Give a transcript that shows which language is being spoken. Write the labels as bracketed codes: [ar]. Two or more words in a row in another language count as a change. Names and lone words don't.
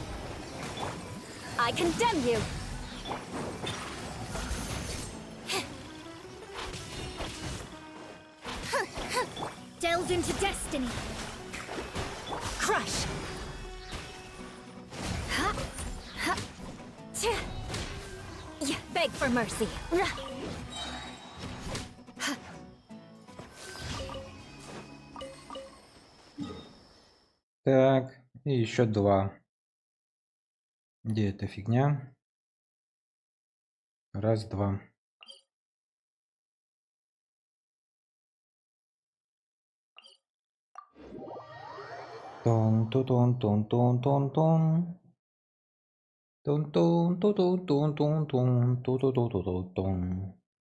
[en] I condemn you. Delve into destiny. Crush. Beg for mercy. [ru] Так, и еще два. Где эта фигня? Раз, два. Тон-ту-тон-тон-тон-тон-тон. Тон-тон-ту-тун-тун-тун-тун-тун-тун-тун-тун.